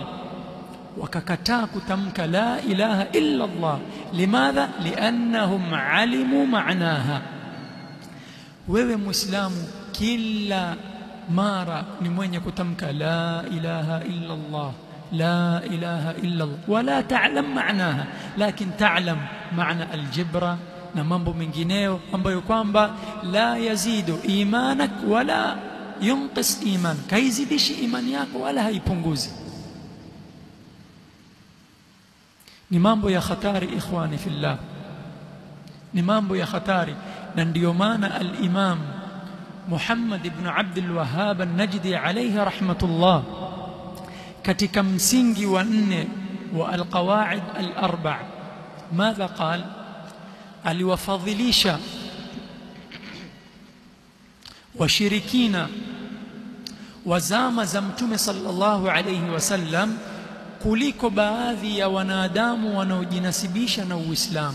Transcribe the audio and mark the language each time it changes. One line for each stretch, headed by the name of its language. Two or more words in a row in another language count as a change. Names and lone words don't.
Swahili: Wakakataa kutamka
Arabic: لا إله إلا الله. Limadha? لأنهم علموا معناها.
Swahili: Wewe Muislamu kila mara ni mwenye kutamka
Arabic: لا إله إلا الله, لا إله إلا الله، ولا تعلم معناها، لكن تعلم معنى الجبرة
Swahili: na mambo mengineyo ambayo kwamba
Arabic: لا يزيد إيمانك ولا ينقص إيمان,
Swahili: kaizidishi imani yako wala haipunguzi. Ni mambo ya hatari
Arabic: إخواني في الله,
Swahili: ni mambo ya hatari. Na ndiyo maana al-Imam Muhammad ibn Abdul Wahhab an-Najdi
Arabic: عليه رحمة الله
Swahili: katika msingi wa 4 wa
Arabic: القواعد الأربع ماذا قال
Swahili: aliwafadhilisha washirikina wa zama za mtume
Arabic: صلى الله عليه وسلم
Swahili: kuliko baadhi ya wanadamu wanaojinasibisha na Uislamu.